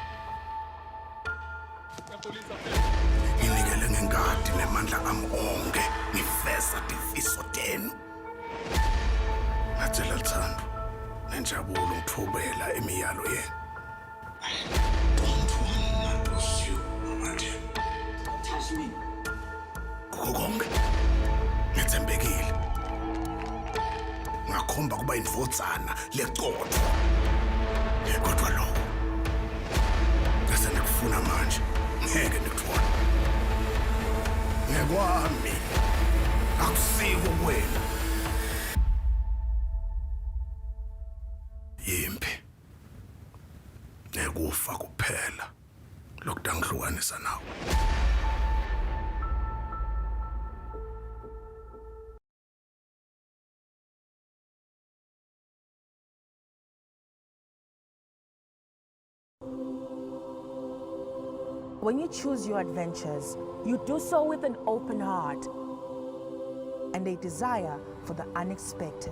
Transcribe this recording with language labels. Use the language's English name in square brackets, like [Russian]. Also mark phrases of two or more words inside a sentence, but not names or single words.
[Swati] Nginikele ngengadi nemandla ami onke ngifeza difiso tenu. Ngathela Thando nenjabulo ngithobela emiyalo yenu. [English] Don't want to lose you, Mama. Trust me. [Swati] Konke ngithembekile. Ngakhomba kuba indvodzana lecotho. Kodwa lo ngisendikufuna manje ngeke ngikuthola. Ngekwami akusiko kwena. Yimpi nekufa kuphela lokudangihlukanisa nawe. [English] When you choose your adventures, you do so with an open heart and a desire for the unexpected.